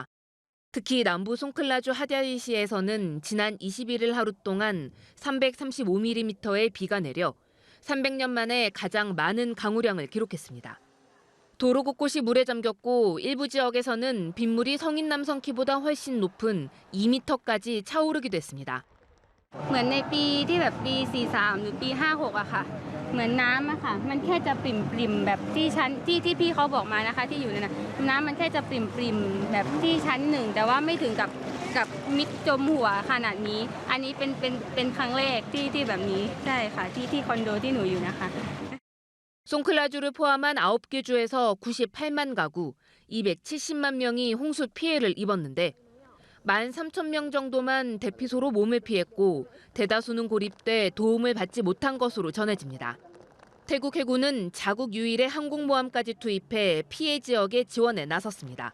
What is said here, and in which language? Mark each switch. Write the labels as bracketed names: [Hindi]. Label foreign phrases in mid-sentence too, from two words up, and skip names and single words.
[Korean] 특히 남부 송클라주 하디아이시에서는 지난 21일 하루 동안 335mm의 비가 내려 300년 만에 가장 많은 강우량을 기록했습니다. 도로 곳곳이 물에 잠겼고 일부 지역에서는 빗물이 성인 남성 키보다 훨씬 높은 2m까지 차오르기도 했습니다. [Thai] เหมือนในปีที่แบบปี43หรือปี56อะค่ะเหมือนน้ำอะค่ะมันแค่จะปริ่มๆแบบที่ชั้นที่พี่เขาบอกมานะคะที่อยู่ในน้ำมันแค่จะปริ่มๆแบบที่ชั้น1แต่ว่าไม่ถึงกับมิดจมหัวขนาดนี้อันนี้เป็นครั้งแรกที่แบบนี้ใช่ค่ะที่คอนโดที่หนูอยู่นะคะ [Korean] 송클라주를 포함한 9개 주에서 98만 가구, 270만 명이 홍수 피해를 입었는데 13,000명 정도만 대피소로 몸을 피했고 대다수는 고립돼 도움을 받지 못한 것으로 전해집니다. 태국 해군은 자국 유일의 항공모함까지 투입해 피해 지역의 지원에 나섰습니다.